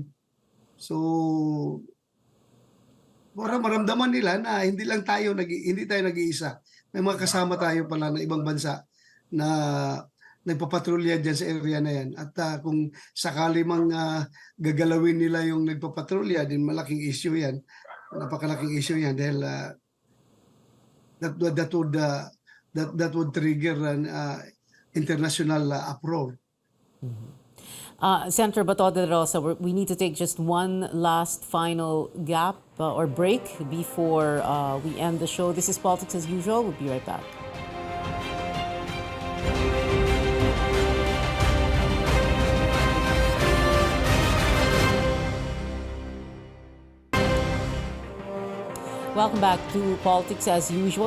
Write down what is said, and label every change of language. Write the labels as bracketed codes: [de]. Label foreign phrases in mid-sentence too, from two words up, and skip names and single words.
[tl] So, para maramdaman nila na hindi tayo nag-iisa. May mga kasama tayo pala ng ibang bansa na nagpapatrolya dyan sa area na yan. At kung sakali mang gagalawin nila yung nagpapatrolya, din malaking issue yan. Napakalaking issue yan dahil [en] that would trigger an international uproar. Senator Bato de la Rosa, we need to take just one last final gap or break before we end the show. This is Politics as Usual. We'll be right back. Welcome back to Politics as Usual.